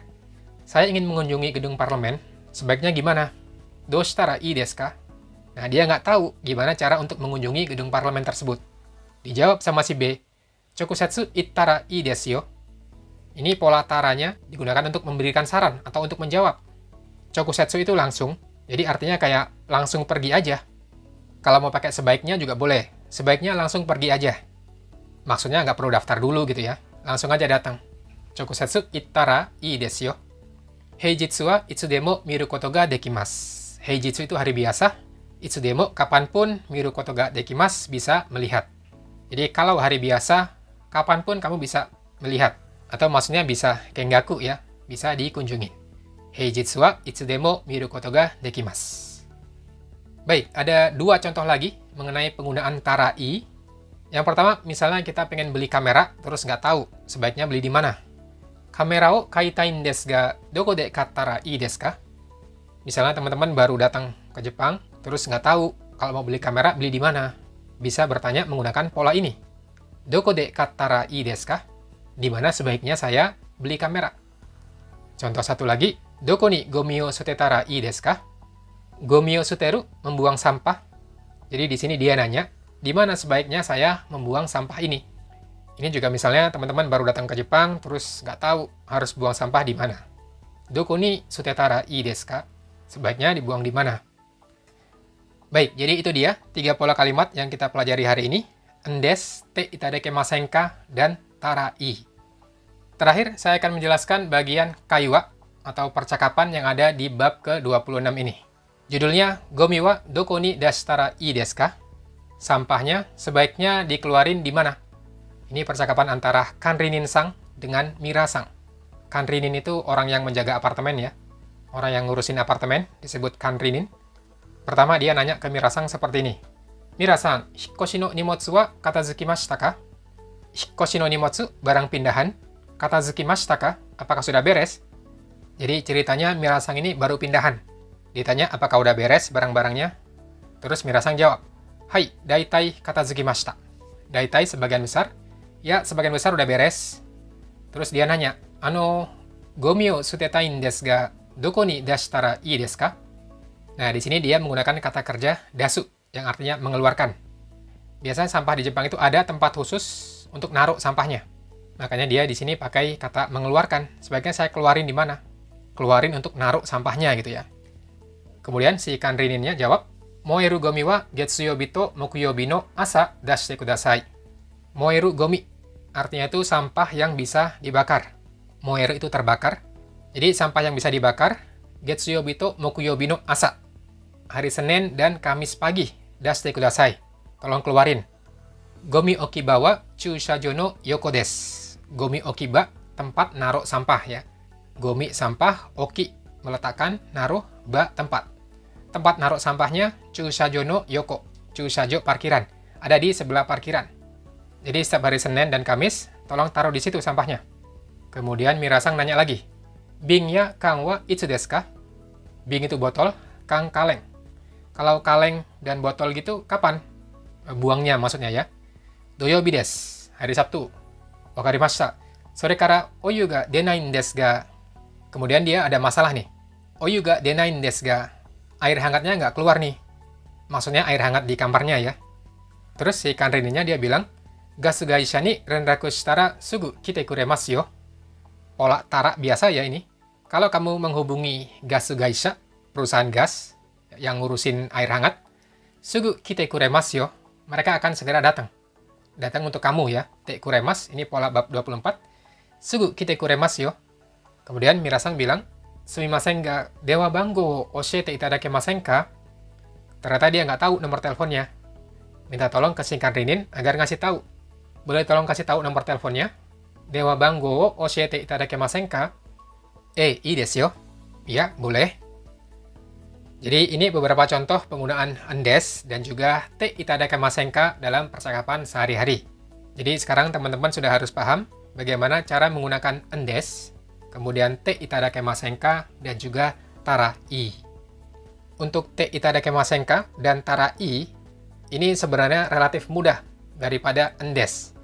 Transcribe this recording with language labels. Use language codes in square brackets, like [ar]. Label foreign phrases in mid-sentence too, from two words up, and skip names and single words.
[id] Saya ingin mengunjungi gedung parlemen, sebaiknya gimana? [ja] どうしたらいいですか? [id] Nah, dia nggak tahu gimana cara untuk mengunjungi gedung parlemen tersebut. Dijawab sama si B, [ja] 直接行ったらいいですよ. [id] Ini pola taranya digunakan untuk memberikan saran atau untuk menjawab. Chokusetsu itu langsung, jadi artinya kayak langsung pergi aja. Kalau mau pakai sebaiknya juga boleh, sebaiknya langsung pergi aja. Maksudnya nggak perlu daftar dulu gitu ya, langsung aja datang. [ja] 直接行ったらいいですよ. 平日はいつでも見ることができます. Heijitsu [id] itu hari biasa, [ja] itsudemo kapanpun 見ることができます [id] bisa melihat. Jadi kalau hari biasa, kapanpun kamu bisa melihat. Atau maksudnya bisa kengaku ya, bisa dikunjungi. [ja] 平日はいつでも見ることができます. [id] Baik, ada dua contoh lagi mengenai penggunaan tarai. Yang pertama, misalnya kita pengen beli kamera, terus nggak tahu sebaiknya beli di mana. [ja] カメラを買いたいんですが、どこで買ったらいいですか? [id] Misalnya teman-teman baru datang ke Jepang, terus nggak tahu kalau mau beli kamera, beli di mana. Bisa bertanya menggunakan pola ini. [ja] どこで買ったらいいですか? [id] Di mana sebaiknya saya beli kamera. Contoh satu lagi, [ja] どこにごみを捨てたらいいですか? ごみを捨てる, [id] membuang sampah. Jadi di sini dia nanya, di mana sebaiknya saya membuang sampah ini? Ini juga misalnya teman-teman baru datang ke Jepang, terus nggak tahu harus buang sampah di mana. [ja] どこに捨てたらいいですか? [id] Sebaiknya dibuang di mana? Baik, jadi itu dia 3 pola kalimat yang kita pelajari hari ini. [ja] んです、ていただけませんか, [id] dan tarai. Terakhir, saya akan menjelaskan bagian kaiwa atau percakapan yang ada di bab ke-26 ini. Judulnya, [ja] ごみはどこに出したらいいですか? [id] Sampahnya sebaiknya dikeluarin di mana? Ini percakapan antara Kanrinin-sang dengan Mira-sang. Kanrinin itu orang yang menjaga apartemen ya. Orang yang ngurusin apartemen disebut Kanrinin. Pertama dia nanya ke Mira-sang seperti ini. Mira-sang, [ja] 引っ越しの荷物は片付きましたか? 引っ越しの荷物, [id] barang pindahan. [ja] 片付きましたか? [id] Apakah sudah beres? Jadi ceritanya Mira-sang ini baru pindahan. Ditanya apakah udah beres barang-barangnya? Terus Mira-sang jawab, Hai, [ja] 大体片付きました. [id] Daitai sebagian besar. Ya, sebagian besar udah beres. Terus dia nanya, [ja] ごみを捨てたいんですが、どこに出したらいいですか? [id] Nah, di sini dia menggunakan kata kerja dasu, yang artinya mengeluarkan. Biasanya sampah di Jepang itu ada tempat khusus untuk naruh sampahnya. Makanya dia di sini pakai kata mengeluarkan. Sebaiknya saya keluarin di mana? Keluarin untuk naruh sampahnya gitu ya. Kemudian si Kanrininnya jawab, [ja] 燃えるごみは月曜日と木曜日の朝出してください. 燃えるごみ, [id] artinya itu sampah yang bisa dibakar. Moeru itu terbakar. Jadi sampah yang bisa dibakar, [ja] 月曜日と木曜日の朝. [id] Hari Senin dan Kamis pagi, [ja] 出してください. [id] Tolong keluarin. [ja] ごみ置き場は駐車場の横です. ごみ置き場, [id] tempat naruh sampah ya. Gomi sampah, oki, meletakkan, naruh, ba, tempat. Tempat naruh sampahnya, [ja] 駐車場の横。駐車場, [id] parkiran. Ada di sebelah parkiran. Jadi setiap hari Senin dan Kamis, tolong taruh di situ sampahnya. Kemudian Mira-sang nanya lagi. [ja] ビンや缶はいつですか? [id] Bing itu botol, kang kaleng. Kalau kaleng dan botol gitu, kapan? Buangnya maksudnya ya. [ja] 土曜日です, [id] hari Sabtu. [ja] 分かりました. それからお湯が出ないんですが. [id] Kemudian dia ada masalah nih. [ja] お湯が出ないんですが. [id] Air hangatnya nggak keluar nih. Maksudnya air hangat di kamarnya ya. Terus si Kanrininya dia bilang, [ja] ガス会社に連絡したらすぐ来てくれますよ. [id] Pola tara biasa ya ini. Kalau kamu menghubungi [ja] ガス会社, [id] perusahaan gas yang ngurusin air hangat, [ja] すぐ来てくれますよ. [id] Mereka akan segera datang. Datang untuk kamu ya. [ja] てくれます, [id] ini pola bab 24. [ja] すぐ来てくれますよ. [id] Kemudian Mira-sang bilang, [ja] すみませんが電話番号教えていただけませんか? [id] Ternyata dia nggak tahu nomor teleponnya. Minta tolong ke si Kanrinin agar ngasih tahu. Boleh tolong kasih tahu nomor teleponnya? [ja] 電話番号教えていただけませんか？いいですよ. [id] Iya, boleh. Jadi ini beberapa contoh penggunaan endes dan juga [ja] ていただけませんか [id] dalam percakapan sehari-hari. Jadi sekarang teman-teman sudah harus paham bagaimana cara menggunakan endes, kemudian [ja] ていただけませんか [id] dan juga tarai. Untuk [ja] ていただけませんか [id] dan tarai ini sebenarnya relatif mudah daripada endes.